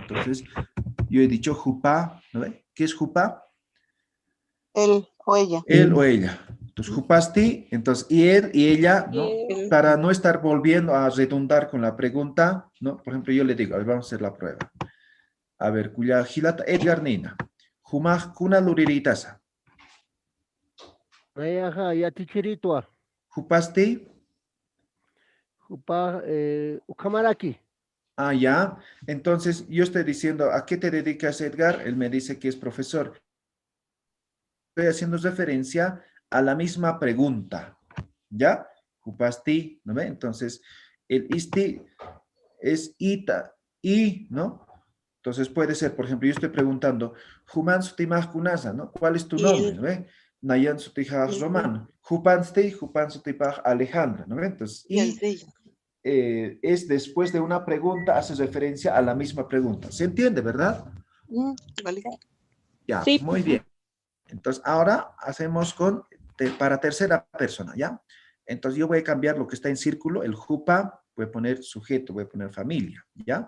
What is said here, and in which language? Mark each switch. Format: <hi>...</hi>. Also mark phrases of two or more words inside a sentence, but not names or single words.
<es>Entonces, yo he dicho jupa, ¿no ve? ¿Qué es jupa? Él o ella. Él o ella. Entonces, jupasti, entonces, y él y ella, ¿no? Para no estar volviendo a redundar con la pregunta, ¿no? Por ejemplo, yo le digo, a ver, vamos a hacer la prueba. A ver,</es> <ay>cuya gilata Edgar Nina. Jumaj kuna luriritasa. Nayaja yatichiritua. Jupasti. Jupa Ukamaraki.</ay> <es>Ah, ya. Entonces, yo estoy diciendo, ¿a qué te dedicas, Edgar? Él me dice que es profesor. Estoy haciendo referencia a la misma pregunta, ¿ya? Jupasti, ¿no ve? Entonces, el isti es ita, y, ¿no? Entonces puede ser, por ejemplo, yo estoy preguntando,</es> <ay>Juman sutimaj kunasa,</ay> <es>¿no? ¿Cuál es tu nombre, ¿no ve?</es> <ay>Nayan sutijaj Romano. Jupansti, Jupan sutipaj Alejandra, ¿no ve?</ay> <es>Entonces, es después de una pregunta, hace referencia a la misma pregunta. ¿Se entiende, verdad? Vale. Ya, sí. Muy bien. Entonces, ahora hacemos para tercera persona, ¿ya? Entonces, yo voy a cambiar lo que está en círculo, el jupa, voy a poner sujeto, voy a poner familia, ¿ya?</es>